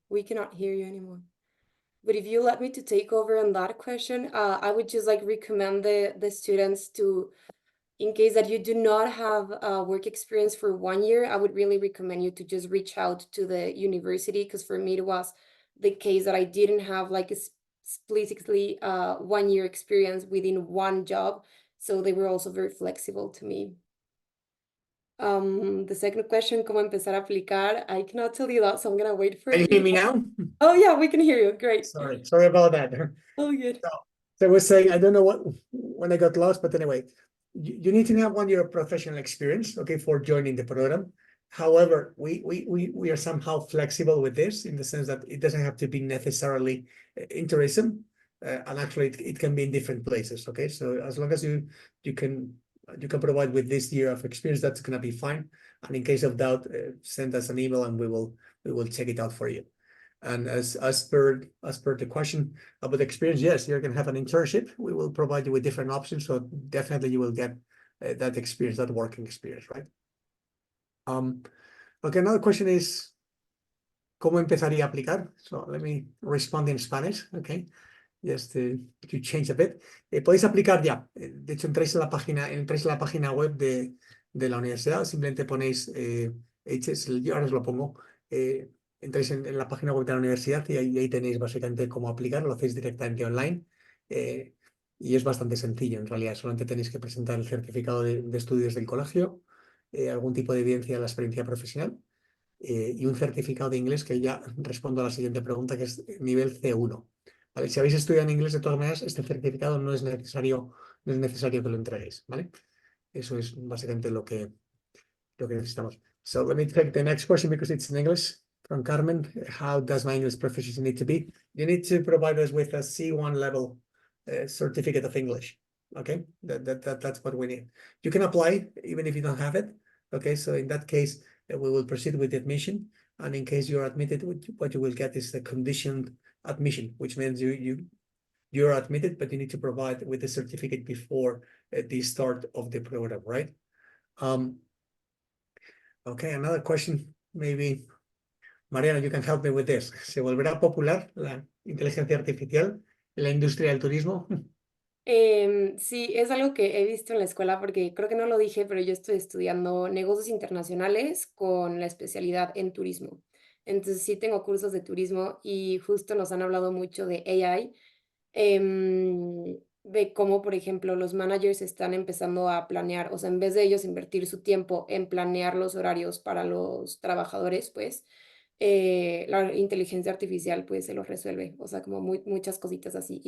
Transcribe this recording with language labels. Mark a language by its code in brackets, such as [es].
[en] We cannot hear you anymore. But if you let me to take over on that question, I would just like recommend the students to, in case that you do not have work experience for 1 year, I would really recommend you to just reach out to the university, because for me it was the case that I didn't have like explicitly 1 year experience within one job, so they were also very flexible to me. The second question, [es] ¿cómo empezar a aplicar? [en] I cannot tell you that, so I'm gonna wait for Can you you. hear me now? Oh yeah, we can hear you. Great. Sorry about that. Oh, good. So I was saying, I don't know when I got lost, but anyway, you need to have 1 year of professional experience, okay, for joining the program. However, we are somehow flexible with this, in the sense that it doesn't have to be necessarily in tourism, and actually it can be in different places. Okay, so as long as you can provide with this year of experience, that's gonna be fine. And in case of doubt, send us an email, and we will check it out for you. And as per the question about experience, yes, you're gonna have an internship. We will provide you with different options, so definitely you will get that experience, that working experience, right? Okay, another question is, [es] ¿cómo empezaría a aplicar? [en] So let me respond in Spanish, okay? Just to change a bit. [es] Podéis aplicar ya. De hecho, entráis en la página web de la universidad, simplemente ponéis yo ahora os lo pongo. Entráis en la página web de la universidad y ahí tenéis básicamente cómo aplicar, lo hacéis directamente online. Y es bastante sencillo, en realidad. Solamente tenéis que presentar el certificado de estudios del colegio, algún tipo de evidencia de la experiencia profesional, y un certificado de inglés, que ya respondo a la siguiente pregunta, que es nivel C1. ¿Vale? Si habéis estudiado en inglés, de todas maneras, este certificado no es necesario que lo entreguéis, ¿vale? Eso es básicamente lo que necesitamos. [en] So let me take the next question, because it's in English, from Carmen. How does my English proficiency need to be? You need to provide us with a C1 level certificate of English. Okay, that's what we need. You can apply even if you don't have it. Okay, so in that case, we will proceed with the admission. And in case you're admitted, what you will get is the conditioned admission, which means you're admitted, but you need to provide with the certificate before the start of the program, right? Okay, another question, maybe Mariana, you can help me with this. [es] ¿Se volverá popular la inteligencia artificial en la industria del turismo? Sí, es algo que he visto en la escuela, porque creo que no lo dije, pero yo estoy estudiando negocios internacionales con la especialidad en turismo. Entonces sí tengo cursos de turismo y justo nos han hablado mucho de AI, de cómo, por ejemplo, los managers están empezando a planear, o sea, en vez de ellos invertir su tiempo en planear los horarios para los trabajadores, pues la inteligencia artificial pues se los resuelve, o sea, como muchas cositas así.